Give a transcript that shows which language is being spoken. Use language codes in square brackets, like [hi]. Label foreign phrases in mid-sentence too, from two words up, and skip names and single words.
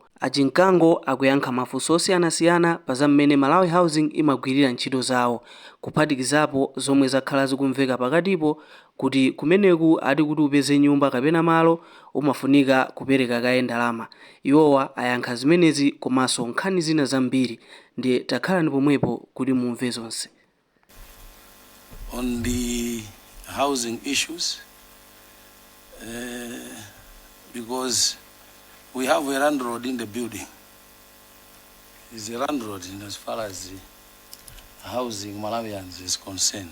[ny] Achinkango akuyankha mafunso osiyanasiyana pa zam'mene Malawi Housing imagwirira ntchito zawo, kuphatikizapo zomwe zakhala zikumveka pakatipo kuti kumeneku ati kuti upeze nyumba kapena malo umafunika kupereka kaye ndalama. Iwowa ayankha zimenezi komanso nkhani zina zambiri, ndiye takhalani pomwepo kuti mumve zonse. [en] On the housing issues, because we have a landlord in the building. He's a landlord in as far as the housing Malawians is concerned.